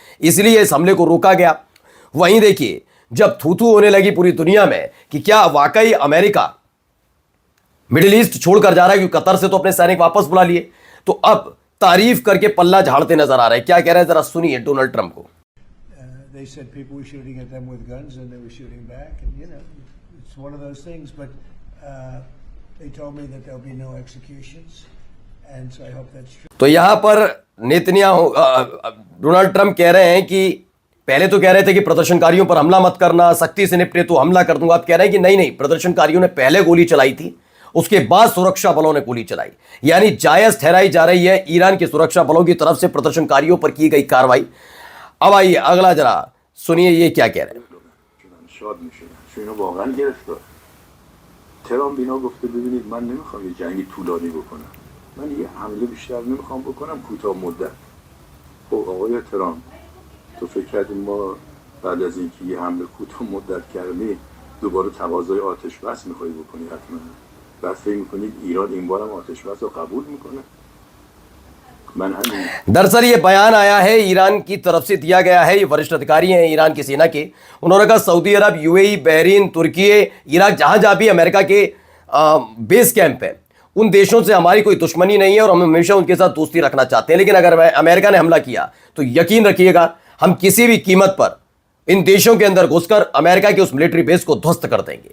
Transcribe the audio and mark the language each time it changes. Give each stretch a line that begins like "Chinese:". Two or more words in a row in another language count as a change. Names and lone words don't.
Hindi: इसलिए इस हमले को रोका गया। वहीं देखिए, जब थू-थू होने लगी पूरी दुनिया में कि क्या वाकई अमेरिका
English: Middle East
Hindi: छोड़कर जा रहा है, क्योंकि कतर से तो अपने सैनिक वापस बुला लिए, तो अब तारीफ करके पल्ला झाड़ते नजर आ रहे हैं। क्या कह रहे हैं, जरा सुनिए डोनाल्ड ट्रंप को।
English: They said people were shooting at them with guns and they were shooting back, and you know, it's one of those things. But they told me that there'll be no executions, and so I hope that's true.
Hindi: तो यहां पर नेतन्याहू डोनाल्ड ट्रंप कह रहे हैं कि पहले तो कह रहे थे कि प्रदर्शनकारियों पर हमला मत करना, सख्ती से निपटे तो हमला कर दूंगा। आप कह रहे हैं कि नहीं नहीं, प्रदर्शनकारियों ने पहले गोली चलाई थी, उसके बाद सुरक्षा बलों ने गोली चलाई, यानी जायज ठहराई जा रही है ईरान के सुरक्षा बलों की तरफ से प्रदर्शनकारियों पर की गई कार्रवाई। अब आइए अगला जरा सुनिए ये क्या कह रहे हैं।
Persian: شاد میشدن، چون اینا واقعا گرفتار. ترامپ اینا گفته ببینید من نمیخوام یه جنگی طولانی بکنم، من یه حمله بیشتر نمیخوام بکنم، کوتاه مدت. خب آقای ترامپ، تو فکر کردیم ما بعد از اینکه یه حمله کوتاه مدت کردی دوباره تقاضای آتش بس میخوای بکنی؟ حتما بعد فکر میکنید ایران این بارم آتش بس رو قبول میکنه؟ من همین
Hindi: दरअसल ये बयान आया है ईरान की तरफ से, दिया गया है, ये वरिष्ठ अधिकारी हैं ईरान की सेना के. उन्होंने कहा सऊदी अरब, यूएई, बहरीन, तुर्की, इराक, जहां जहां भी अमेरिका के
English: base camp
Hindi: है, उन देशों से हमारी कोई दुश्मनी नहीं है और हम हमेशा उनके साथ दोस्ती रखना चाहते हैं. लेकिन अगर अमेरिका ने हमला किया तो यकीन रखिएगा हम किसी भी कीमत पर इन देशों के अंदर घुसकर अमेरिका के उस
English: military base
Hindi: को ध्वस्त कर देंगे.